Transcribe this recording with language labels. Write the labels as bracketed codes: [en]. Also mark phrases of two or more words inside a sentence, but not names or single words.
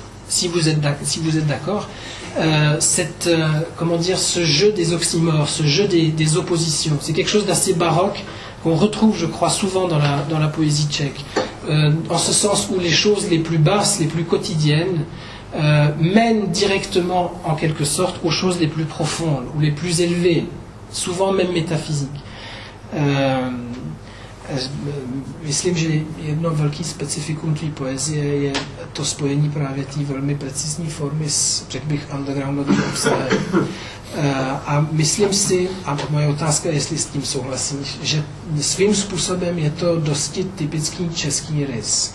[fr] si vous êtes d'accord, comment dire, ce jeu des oxymores, ce jeu des oppositions, c'est quelque chose d'assez baroque qu'on retrouve, je crois, souvent dans la poésie tchèque, en ce sens où les choses les plus basses, les plus quotidiennes, mènent directement, en quelque sorte, aux choses les plus profondes ou les plus élevées, souvent même métaphysiques. [cs] Myslím, že jedno velký specifikum tvý poezie je to spojení právě té velmi precizní formy s, řekl bych, undergroundovým obsahem. A myslím si, a moje otázka je, jestli s tím souhlasíš, že svým způsobem je to dosti typický český rys.